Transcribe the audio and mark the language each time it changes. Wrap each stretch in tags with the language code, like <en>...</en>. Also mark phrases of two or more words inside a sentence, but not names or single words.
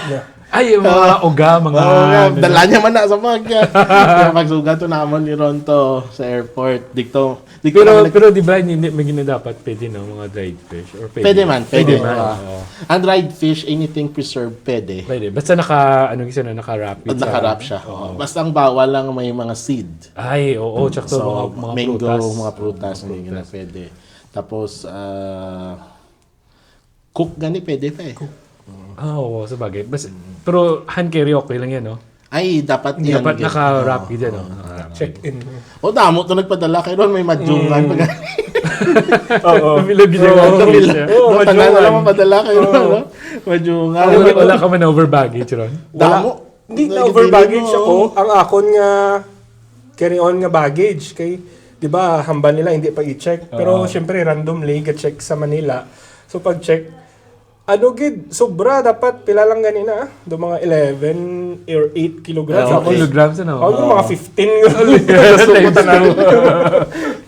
<tl>Ay, yung mga oga, mga...</tl> <hil>Dala niya man na sa bag niya. Pagsugat to naman ni Ronto sa airport.</hil> <tl>Pero di ba, hindi dapat pwede, no? Mga</tl> <en>dried fish?</en> <tl>Or</tl> <hil>Pwede man. Oo.</hil> <en>Ang dried fish, anything preserved,</en> <tl>pwede. Pwede. Basta naka-wrap it. Naka-wrap siya. Basta ang bawal lang may mga seed. Ay, oo. Tsaka So, mga mango, prutas. mga prutas, hindi na pwede. Tapos, cook gani, pwede pa eh. Oo, sa bagay. Pero</tl> <en>hand carry</en> <tl>okay lang yan, no? Ay, dapat yan. Dapat naka-wrap yun, no? Check-in.</tl> <hil>O, damo to nagpadala kay Ron, may madjungan. Oo.</hil> <tl>Bilog yun yung Oo, tagal na lang mapadala kay Ron, no?</tl> <hil>Madjungan. Wala ka man</hil> <en>over baggage,</en> <hil>Ron? Damo. Hindi na</hil> <en>over baggage</en> <hil>ako. Ang akon nga</hil> <en>carry on</en> <hil>nga baggage kay 'di ba hamba nila hindi pa i-check. Pero syempre randomly ga-check sa Manila. So pag check gid sobra dapat pila lang ganina do mga 11 or 8 kilograms. Ako, kilograms, ano? Ako mga 15.</hil>